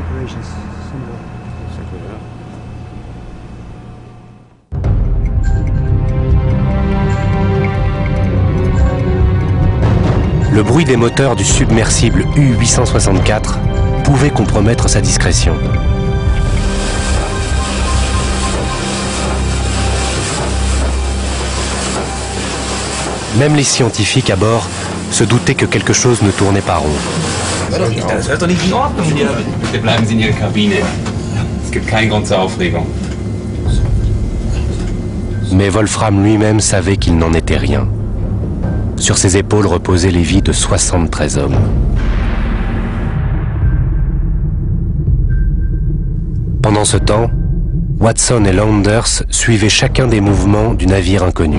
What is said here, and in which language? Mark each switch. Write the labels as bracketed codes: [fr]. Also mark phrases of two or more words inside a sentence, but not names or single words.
[fr] Le bruit des moteurs du submersible U-864 pouvait compromettre sa discrétion. Même les scientifiques à bord se doutaient que quelque chose ne tournait pas rond. [de] Bleiben Sie in Ihrer Kabine. Es gibt keinen Grund zur Aufregung. [fr] Mais Wolfram lui-même savait qu'il n'en était rien. Sur ses épaules reposaient les vies de 73 hommes. Pendant ce temps, Watson et Landers suivaient chacun des mouvements du navire inconnu.